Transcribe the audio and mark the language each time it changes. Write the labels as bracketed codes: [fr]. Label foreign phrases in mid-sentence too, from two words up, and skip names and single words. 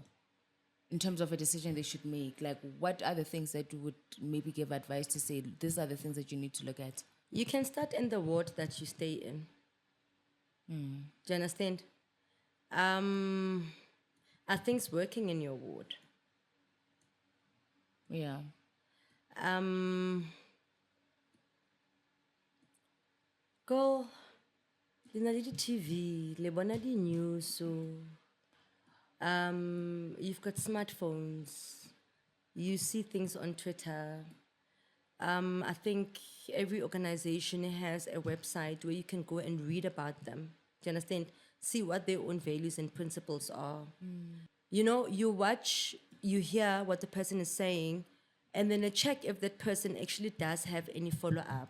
[en] In terms of a decision they should make, like what are the things that you would maybe give advice to say, these are the things that you need to look at? You can start in the ward that you stay in. Do you understand? Are things working in your ward? Yeah. [nso] Go, le na le di-TV, le bona di-news, [en] so you've got smartphones, you see things on Twitter. I think every organization has a website where you can go and read about them. Do you understand? See what their own values and principles are. You know, you watch, you hear what the person is saying, and then check if that person actually does have any follow-up.